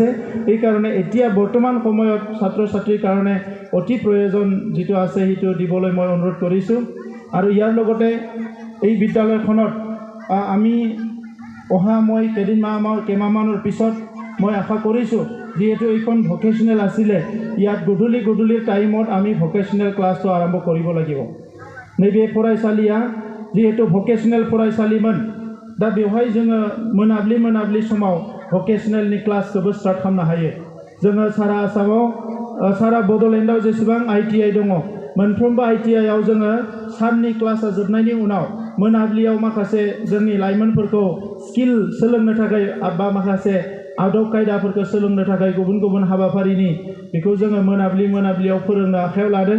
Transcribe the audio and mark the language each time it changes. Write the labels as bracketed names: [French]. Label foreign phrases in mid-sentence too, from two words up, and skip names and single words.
[Assamese] সেইকাৰণে এতিয়া বৰ্তমান সময়ত ছাত্ৰ ছাত্ৰীৰ কাৰণে অতি প্ৰয়োজন যিটো আছে সেইটো দিবলৈ মই অনুৰোধ কৰিছোঁ। আৰু ইয়াৰ লগতে এই বিদ্যালয়খনত আমি মই কেইমাহমানৰ পিছত মই আশা কৰিছোঁ, যিহেতু এইখন ভকেশ্যনেল আছিলে, ইয়াত গধূলিৰ টাইমত আমি ভকেশ্যনেল ক্লাছটো আৰম্ভ কৰিব লাগিব। [Bodo] नैबे फरायसालिया जिहेतु भकेशनेल फरायसालिमोन, दा बेवहाय जोङो मोनाब्लि समाव भकेशनेलनि क्लासखौबो स्टार्ट खालामनो हायो। जोङो सारा आसामाव सारा बड'लेण्डआव जेसेबां ITI दङ, मोनफ्रोमबो ITIआव जोङो साननि क्लासा जोबनायनि उनाव मोनाब्लियाव माखासे जोंनि लाइमोनफोरखौ स्किल सोलोंनो थाखाय बा माखासे आदब खायदाफोरखौ सोलोंनो थाखाय गुबुन गुबुन हाबाफारिनि बेखौ जोङो मोनाब्लियाव फोरोंनो आखायाव लादों।